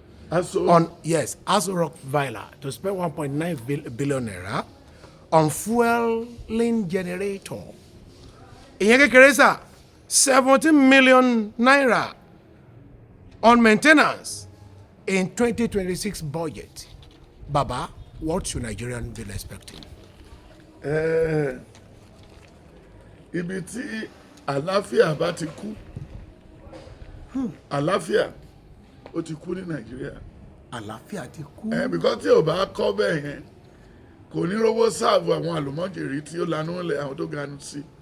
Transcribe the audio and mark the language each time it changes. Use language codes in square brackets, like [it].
[en] Aso Rock Villa to spend 1.9 billion naira on fueling generator. [yo] Ìyẹn kékeré sà [en] 17 million naira on maintenance in 2026 budget. Baba, what should Nigerians be expecting? [yo] Ibi tí àlàáfíà bá ti kú, àlàáfíà ó ti kú ní Nàìjíríà. Àlàáfíà ti kú. Because tí ò bá kọ́ bẹ́ẹ̀ yẹn, kò ní rówó sáàbù àwọn àlùmọ́jèrè tí ó lanú lẹ̀ àwọn tó ganu sí.